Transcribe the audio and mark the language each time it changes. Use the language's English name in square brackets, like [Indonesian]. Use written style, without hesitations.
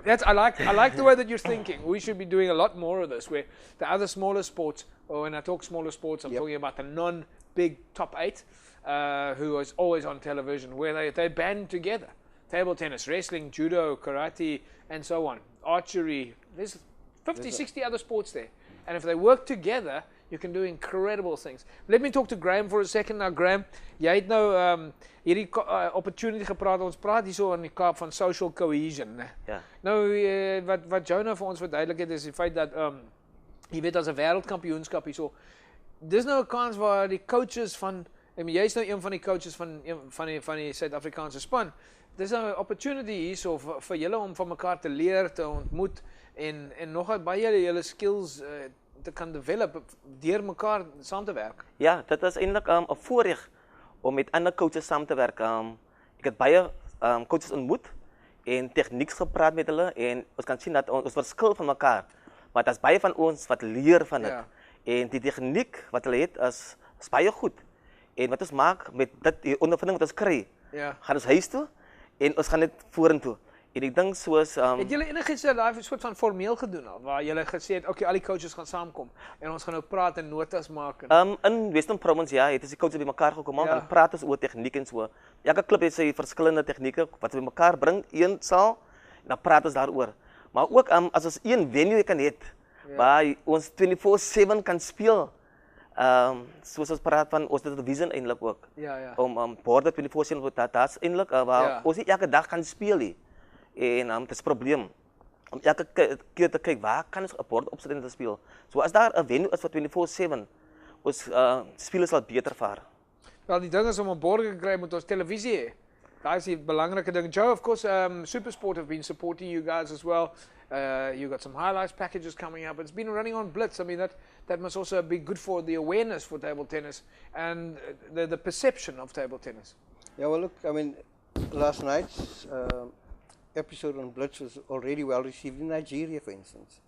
[English] I like the way that you're thinking. We should be doing a lot more of this, where the other smaller sports, or when I talk smaller sports, I'm talking about the non-big top 8, who is always on television, where they band together. Table tennis, wrestling, judo, karate, and so on. Archery. There's 50, 60 other sports there. And if they work together, you can do incredible things. Let me talk to Graham for a second. [Afrikaans] Now, Graham, jy het nou hierdie opportunity gepraat. Ons praat hier so in die Kaap van social cohesion. Ne? Ja. Nou, wat Jonah vir ons verduidelik het, is die feit dat, jy weet, as 'n wêreldkampioenskap hier so, dis nou 'n kans waar die coaches van, jy's nou een van die coaches van die Suid-Afrikaanse span. Dis 'n opportunity hier so vir julle om van mekaar te leer, te ontmoet, en nog baie julle skills te kan develop deur mekaar saam te werk. Ja, dit is eintlik 'n voorreg om met ander coaches saam te werk. Ek het baie coaches ontmoet en tegnieks gepraat met hulle en ons kan sien dat ons verskil van mekaar. Maar dit is baie van ons wat leer van dit. Ja. En die tegniek wat hulle het is baie goed. En wat ons maak met dit die ondervinding wat ons kry, Ja. gaan ons huis toe en ons gaan net vorentoe. En ek dink soos Het julle enigiets daai soort van formeel gedoen al waar julle gesê het okay, al die coaches gaan saamkom en ons gaan nou praat en notas maak en in Western Province ja, het die coaches bymekaar gekom Ja. en praat ons oor tegniek en so. Elke klub het sy verskillende tegnieke wat hulle bymekaar bring, een saal en dan praat ons daaroor. Maar ook as ons een venue kan hê waar ons 24/7 kan speel. Soos ons praat van ons het 'n vision eintlik ook. ja. Om borde 24/7 dat's eintlik waar Ja. ons nie elke dag kan speel nie. En dit is 'n probleem om elke keer te kyk waar kan ons 'n bord opsit en te speel. So as daar 'n venue is vir 24/7, ons spelers sal beter vaar. Wel die ding is om 'n borg te kry moet ons televisie hê. Daai is die belangrike ding. [English] Joe, of course, SuperSport have been supporting you guys as well. You got some highlights packages coming up. It's been running on Blitz. I mean, that must also be good for the awareness for table tennis and the perception of table tennis. Yeah, well, look, I mean, last night's episode on Blitz was already well received in Nigeria, for instance,